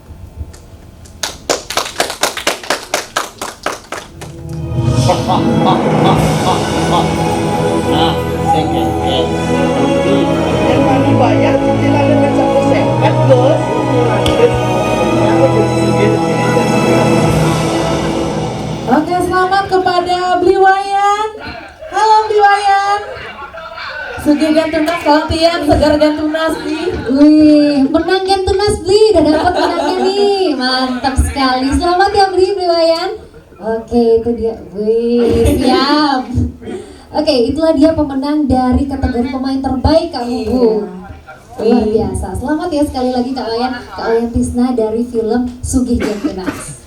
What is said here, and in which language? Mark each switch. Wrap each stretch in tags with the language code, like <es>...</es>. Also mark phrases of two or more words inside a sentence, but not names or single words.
<ban>Nah, sengkengken. Tapi nyan mani</ban> <id>bayar cicilannya</id> <ban>ben 1 sekat, Gus.</ban> <id>Oke, selamat kepada Bli Wayan. Halo Bli Wayan. Sugih Gen Tunas Kaltian, Segar Gen Tunas nih. Wih, menang Gen Tunas Bli, udah dapat menangnya nih. Mantap sekali. Selamat ya Bli Wayan. Oke, itu dia. Wih, siap. Oke, itulah dia pemenang dari kategori pemain terbaik Kak Bubu. Luar biasa. Selamat ya sekali lagi Kak Wayan Tisna dari film Sugih Gen Tunas.</id>